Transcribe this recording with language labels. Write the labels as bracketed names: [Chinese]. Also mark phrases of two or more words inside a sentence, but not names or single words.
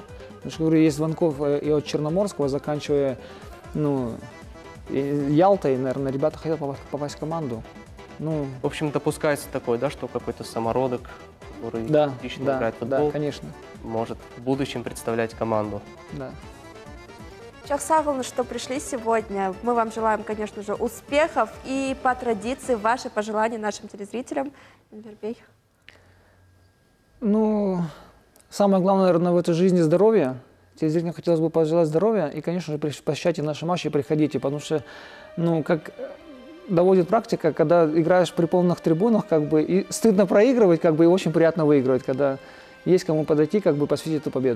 [Russian] Потому что, говорю, есть звонков и от Черноморского, заканчивая, ну, Ялтой, наверное, ребята хотят попасть в команду. Ну, В общем, допускается такое, да, что какой-то самородок, который отлично играет в футбол, да, конечно. может в будущем представлять команду. Да. [Crimean Tatar] Çok sağ olun, [Russian] что пришли сегодня. Мы вам желаем, конечно же, успехов и по традиции ваши пожелания нашим телезрителям. Эльбер. Ну, самое главное, наверное, в этой жизни здоровье. Телезрителям хотелось бы пожелать здоровья и, конечно же, посещайте наши матчи и приходите, потому что, ну, как доводит практика, когда играешь при полных трибунах, как бы, и стыдно проигрывать, как бы, и очень приятно выигрывать, когда есть кому подойти, как бы, посвятить эту победу.